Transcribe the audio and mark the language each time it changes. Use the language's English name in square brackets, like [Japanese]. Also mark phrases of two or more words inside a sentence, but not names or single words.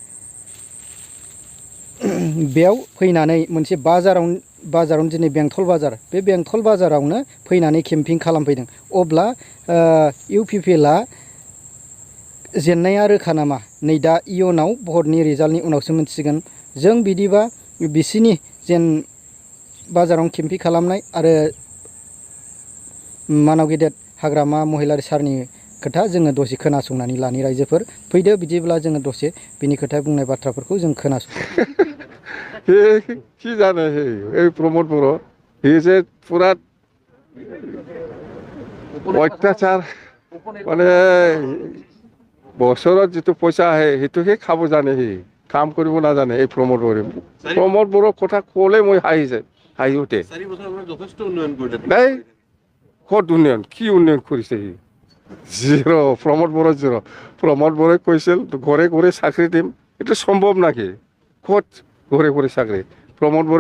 [Bodo] बेयाव फैनानै मोनसे बाजारावनो दिनै बेंटल बाजार बे बेंटल बाजारावनो फैनानै केम्पिं खालामफैदों अब्ला UPPLआ जेननाया रोखा नामा नै दा इयुनाव भटनि रिजाल्टनि उनावसो मिथिसिगोन जों बिदिबा बिसिनि जेन बाजाराव केम्पिं खालामनाय आरो मानव गेदेर हाग्रामा महिलारि सारनि खोथा जोङो दसे खोनासंनानै लानि रायजोफोर फैदो बिदिब्ला जोङो दसे बिनि खोथा बुंनाय बाथ्राफोरखौ जों खोनासं [Assamese] কি জানে এই প্রমোদ বড়ো হি যে পুরা অত্যাচার মানে বছৰত যিটো পইচা আহে সেইটোকে খাব জানে সি কাম কৰিব নাজানে এই প্ৰমোদ বড়োৰ কথা ক'লে মই হাঁহি উঠে নাই ক'ত উন্নয়ন কি উন্নয়ন কৰিছে সি জিৰ' প্ৰমোদ বড়ো জিৰ' প্ৰমোদ বড়োই কৈছিল ঘৰে ঘৰে চাকৰি দিম এইটো সম্ভৱ নাকি ক'ত ঘৰে ঘৰে চাকৰি প্ৰমোদ বড়োই